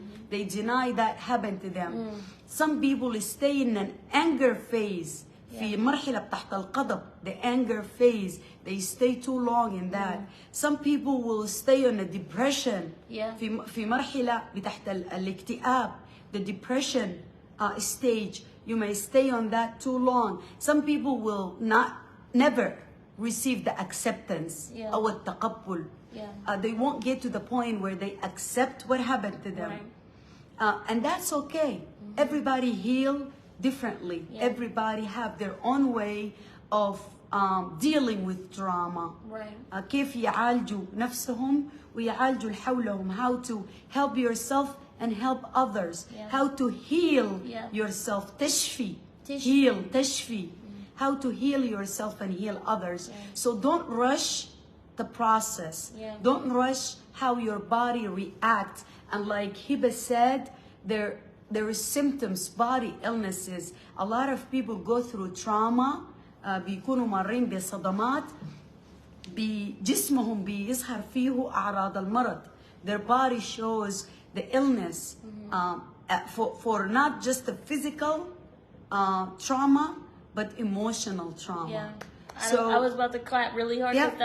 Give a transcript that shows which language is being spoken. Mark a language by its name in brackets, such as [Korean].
[English] They deny that happened to them. Some people stay in an anger phase. [Arabic] في مرحلة بتاعت الغضب. [English] The anger phase. They stay too long in that. Some people will stay on a depression. [Arabic] في مرحلة بتاعت الاكتئاب. [English] The depression stage. You may stay on that too long. Some people will never receive the acceptance [Arabic] أو التقبل. [English] They won't get to the point where they accept what happened to them. And that's okay. Everybody heal differently. Everybody have their own way of dealing with trauma. [Arabic] كيف يعالجوا نفسهم ويعالجوا اللي حولهم. [English] How to help yourself and help others. How to heal yourself. تشفي. Heal. تشفي. How to heal yourself and heal others. So don't rush the process. Don't rush how your body reacts. And like Hiba said, there is symptoms, body illnesses. A lot of people go through trauma. [Arabic] بيكونوا مارين بصدمات. بجسمهم بيظهر فيه أعراض المرض. [English] Their body shows the illness for not just the physical trauma, but emotional trauma. So I was about to clap really hard.